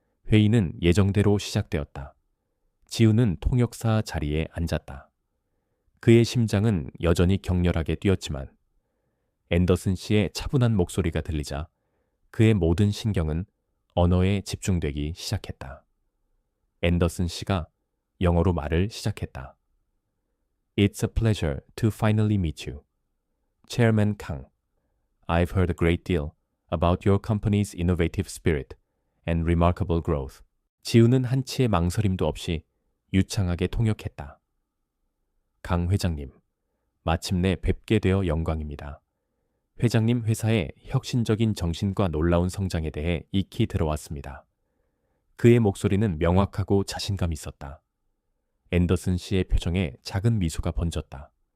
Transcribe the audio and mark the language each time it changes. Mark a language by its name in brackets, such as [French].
[Korean] 회의는 예정대로 시작되었다. 지훈은 통역사 자리에 앉았다. 그의 심장은 여전히 격렬하게 뛰었지만 앤더슨 씨의 차분한 목소리가 들리자 그의 모든 신경은 언어에 집중되기 시작했다. 앤더슨 씨가 영어로 말을 시작했다. [English] It's a pleasure to finally meet you. Chairman Kang. I've heard a great deal about your company's innovative spirit and remarkable growth. [Korean] 지우는 한치의 망설임도 없이 유창하게 통역했다. 강 회장님, 마침내 뵙게 되어 영광입니다. 회장님 회사의 혁신적인 정신과 놀라운 성장에 대해 익히 들어왔습니다. 그의 목소리는 명확하고 자신감 있었다. 앤더슨 씨의 표정에 작은 미소가 번졌다.